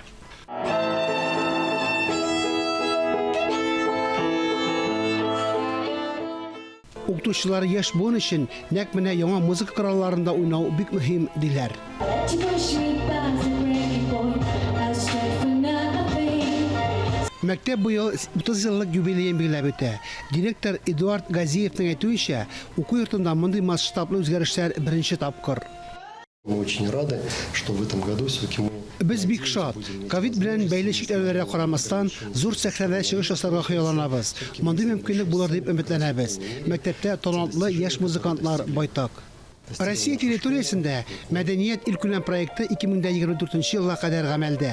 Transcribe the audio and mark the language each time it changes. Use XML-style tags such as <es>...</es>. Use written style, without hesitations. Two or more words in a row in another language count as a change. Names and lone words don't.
<tt>Укытучылар яшь буын өчен нәкъ менә яңа музыка коралларында уйнау бик мөһим диләр. Мәктәп быел 30 еллык юбилеен билгеләп үтә. Директор Эдуард Газиевның әйтүенчә, уку йортында мондый масштаблы үзгәрешләр беренче тапкыр.</tt> <ru>Мы очень рады, что в этом году все-таки мы...</ru> <tt>Без бик шат. Ковид белән бәйле чикләүләргә карамастан, зур сәхнәдә чыгыш ясарга хыялланабыз. Мондый мөмкинлек булыр дип өметләнәбез. Мәктәптә талантлы яшь музыкантлар байтак. Россия территориясендә Мәдәният илкүләм проекты 2024 елга кадәр гамәлдә.</tt>